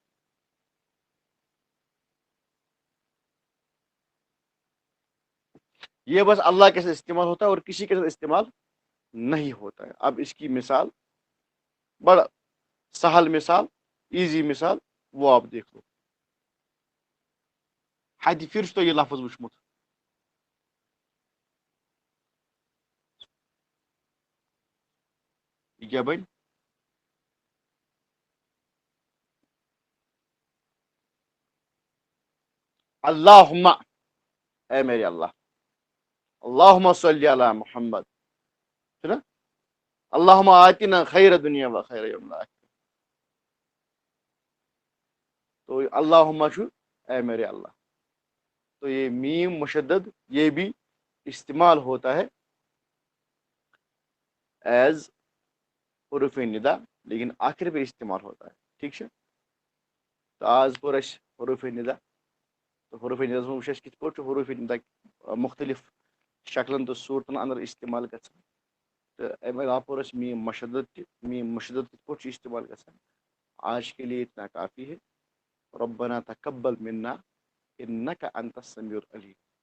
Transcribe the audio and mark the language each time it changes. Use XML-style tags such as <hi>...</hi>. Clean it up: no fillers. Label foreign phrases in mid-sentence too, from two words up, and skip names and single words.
<ur>یہ بس اللہ کے ساتھ استعمال ہوتا ہے اور کسی کے ساتھ استعمال نہیں ہوتا ہے. اب اس کی مثال، بڑا سہل مثال، ایزی مثال، وہ آپ دیکھ لو.</ur> <ks>حتہِ پھر چھُ تۄہہِ یہ لفظ وٕچھمُت؟ یہ کیا بنہِ؟</ks> <ar>اللہم،</ar> <ur>اے میرے اللہ،</ur> <ar>اللہم صلی علی محمد،</ar> <ur>ہے نا؟</ur> <ar>اللہم آتنا خیر دنیا و خیر یوم الآخرہ.</ar> <ks>تو اللہم چھُ</ks> <ur>اے میرے اللہ. تو یہ میم مشدد یہ بھی استعمال ہوتا ہے ایز حروف ندا، لیکن آخر پہ استعمال ہوتا ہے. ٹھیک ہے؟</ur> <ks>تو آج پور اس حروف ندا. تو حروف ندا وچ اس کت پٲٹھۍ چھُ حروف ندا مختلف شکلن تو صورتن اندر استعمال گژھان. تو امہِ علاوٕ پوٚر اَسہِ میم مشدد تہِ، میم مشدد کِتھ پٲٹھۍ چھُ استعمال گژھان.</ks> <ur>آج کے لیے اتنا کافی ہے.</ur> <ar>ربنا تقبل منا انك انت السميع العليم.</ar>